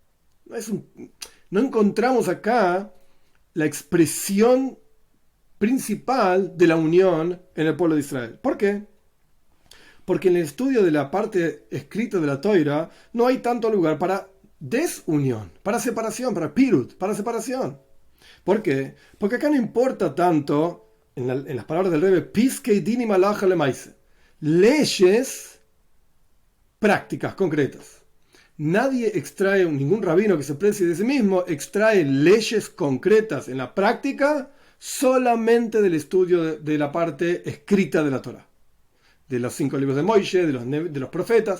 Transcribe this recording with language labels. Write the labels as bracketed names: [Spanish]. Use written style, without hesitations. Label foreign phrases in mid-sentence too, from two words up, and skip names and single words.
[Spanish] No encontramos acá la expresión principal de la unión en el pueblo de Israel. ¿Por qué? Porque en el estudio de la parte escrita de la Toira no hay tanto lugar para desunión, para separación, para pirut, para separación. ¿Por qué? Porque acá no importa tanto, en las palabras del Rebbe, [Hebrew] פסקי דינים הלכה למעשה, [Spanish] leyes prácticas, concretas. Nadie extrae, ningún rabino que se precie de sí mismo, extrae leyes concretas en la práctica solamente del estudio de la parte escrita de la Torah. De los 5 libros de Moishe, de los profetas.